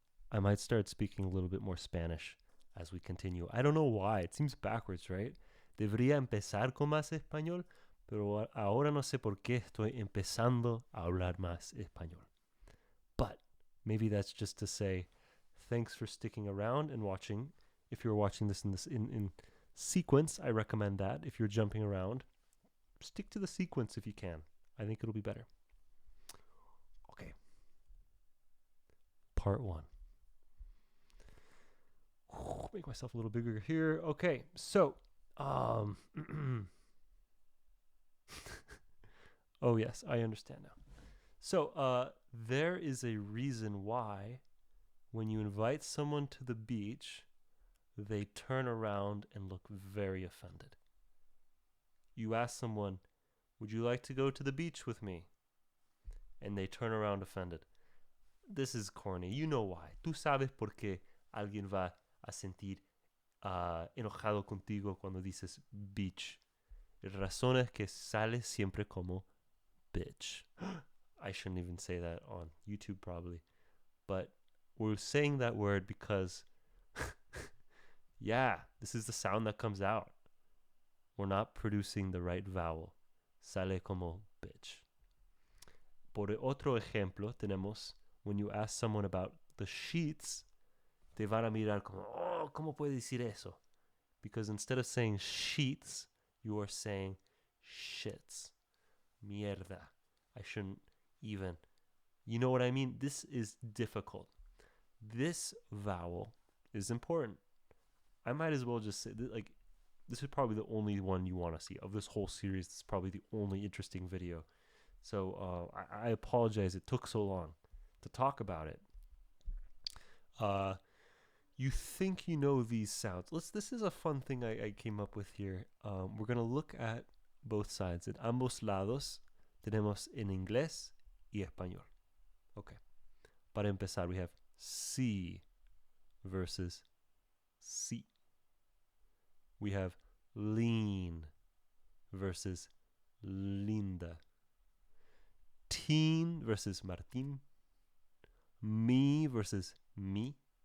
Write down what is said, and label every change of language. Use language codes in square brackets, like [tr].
[en] I might start speaking a little bit more Spanish as we continue. I don't know why. It seems backwards, right? [es] Debería empezar con más español, pero ahora no sé por qué estoy empezando a hablar más español. [en] But maybe that's just to say thanks for sticking around and watching. If you're watching this in sequence, I recommend that. If you're jumping around, stick to the sequence if you can. I think it'll be better. Okay. Part 1. Make myself a little bigger here. Okay, so oh yes, I understand now. So there is a reason why when you invite someone to the beach, they turn around and look very offended. You ask someone, would you like to go to the beach with me? And they turn around offended. This is corny. You know why. [es] Tú sabes por qué alguien va a sentir enojado contigo cuando dices beach. La razón es que sale siempre como bitch. [en] I shouldn't even say that on YouTube probably. But we're saying that word because, yeah, this is the sound that comes out. We're not producing the right vowel. [es] Sale como bitch. Por otro ejemplo, tenemos [en] when you ask someone about the sheets, [es] te van a mirar como, oh, ¿cómo puede decir eso? [en] Because instead of saying sheets, you are saying shits. Mierda. I shouldn't even. You know what I mean? This is difficult. This vowel is important. I might as well just say, like, this is probably the only one you want to see. Of this whole series, this is probably the only interesting video. So I apologize it took so long to talk about it. You think you know these sounds. This is a fun thing I came up with here. We're going to look at both sides. [es] En ambos lados tenemos en inglés y español. Okay. Para empezar, [en] we have see versus see. We have lean versus linda. Teen versus Martin. Me versus me.